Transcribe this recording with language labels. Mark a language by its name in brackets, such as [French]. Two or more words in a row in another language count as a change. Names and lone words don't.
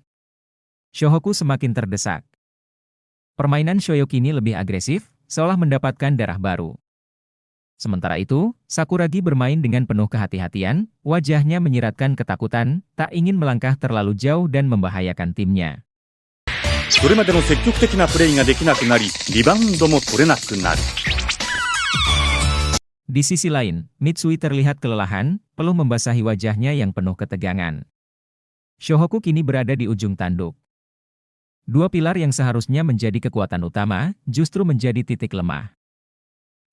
[Indonesian] Shohoku semakin terdesak. Permainan Shoyo kini lebih agresif, seolah mendapatkan darah baru. Sementara itu, Sakuragi bermain dengan penuh kehati-hatian, wajahnya menyiratkan ketakutan, tak ingin melangkah terlalu jauh dan membahayakan timnya. [Japanese] それまでの積極的なプレーができなくなり、リバウンドも取れなくなる。 [Indonesian] Di sisi lain, Mitsui terlihat kelelahan, peluh membasahi wajahnya yang penuh ketegangan. Shohoku kini berada di ujung tanduk. 2 pilar yang seharusnya menjadi kekuatan utama, justru menjadi titik lemah.